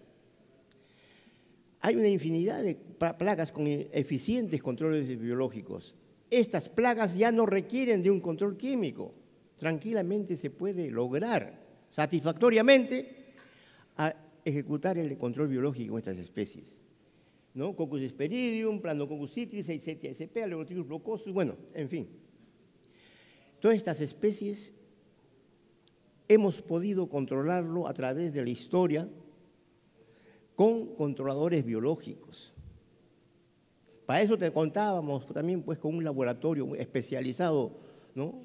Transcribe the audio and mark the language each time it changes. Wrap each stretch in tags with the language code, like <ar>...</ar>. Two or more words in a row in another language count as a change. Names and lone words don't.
<es>Hay una infinidad de plagas con eficientes controles biológicos. Estas plagas ya no requieren de un control químico. Tranquilamente se puede lograr satisfactoriamente a ejecutar el control biológico en estas especies, ¿no? Coccus hesperidium, Planococcus citris, Seisetia sp, Aleurocticus blocosus, bueno, en fin. Todas estas especies hemos podido controlarlo a través de la historia con controladores biológicos. Para eso te contábamos también, pues, con un laboratorio especializado, ¿no?</es>